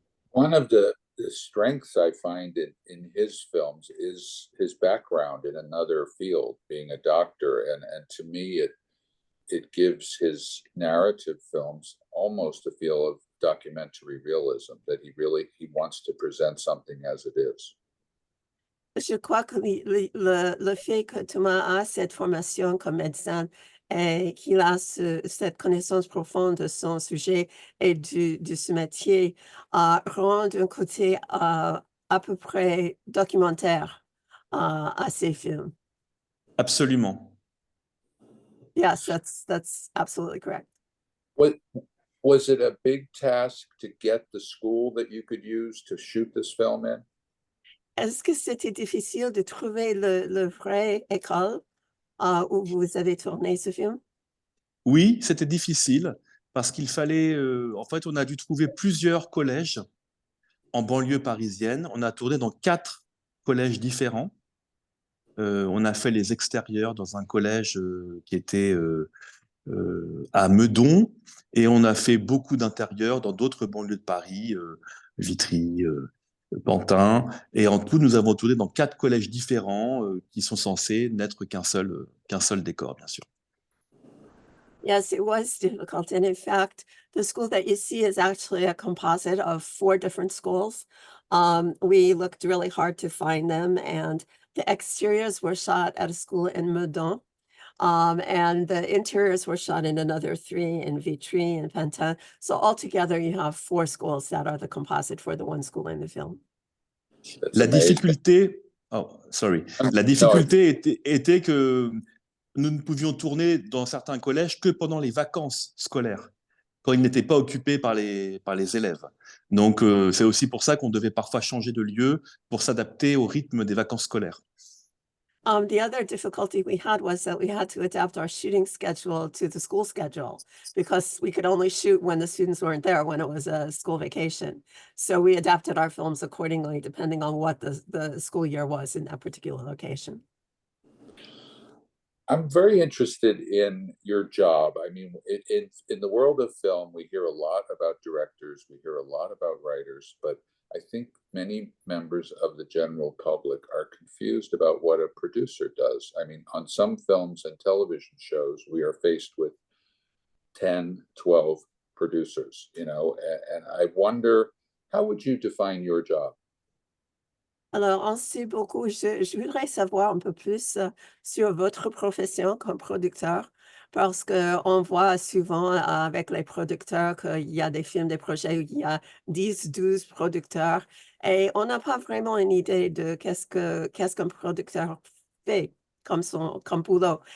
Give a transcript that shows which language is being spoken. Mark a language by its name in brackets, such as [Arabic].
[English] One of the strengths I find in his films is his background in another field, being a doctor, and to me it gives his narrative films almost a feel of documentary realism, that he wants to present something as it is. [French] Je crois que le fait que Thomas a cette formation comme médecin et qu'il a cette connaissance profonde de son sujet et de ce métier rend un côté à peu près documentaire à ses films. Absolument. [English] Yes, that's absolutely correct. Was it a big task to get the school that you could use to shoot this film in? [French] Est-ce que c'était difficile de trouver le vrai école où vous avez tourné ce film? Oui, c'était difficile parce qu'il fallait, en fait, on a dû trouver plusieurs collèges en banlieue parisienne. On a tourné dans 4 collèges différents. On a fait les extérieurs dans un collège qui était à Meudon, et on a fait beaucoup d'intérieurs dans d'autres banlieues de Paris, Vitry, Pantin, et en tout, nous avons tourné dans 4 collèges différents qui sont censés n'être qu'un seul décor, bien sûr. [English] Yes, it was difficult. And in fact, the school that you see is actually a composite of 4 different schools. We looked really hard to find them, and the exteriors were shot at a school in Meudon. And the interiors were shot in another 3 in Vitry and Pantin. So altogether, you have 4 schools that are the composite for the one school in the film. That's [French] La [English] amazing. [French] difficulté, la difficulté était que nous ne pouvions tourner dans certains collèges que pendant les vacances scolaires, quand ils n'étaient pas occupés par les élèves. Donc, c'est aussi pour ça qu'on devait parfois changer de lieu pour s'adapter au rythme des vacances scolaires. [English] The other difficulty we had was that we had to adapt our shooting schedule to the school schedule because we could only shoot when the students weren't there, when it was a school vacation. So we adapted our films accordingly, depending on what the school year was in that particular location. I'm very interested in your job. I mean, in the world of film, we hear a lot about directors, we hear a lot about writers, but I think many members of the general public are confused about what a producer does. I mean, on some films and television shows, we are faced with 10, 12 producers, you know, and I wonder, how would you define your job? [French] Alors, on sait beaucoup. Je voudrais savoir un peu plus sur votre profession comme producteur, parce qu'on voit souvent avec les producteurs qu'il y a des films, des projets où il y a 10, 12 producteurs, et on n'a pas vraiment une idée de qu'est-ce qu'un producteur fait comme boulot.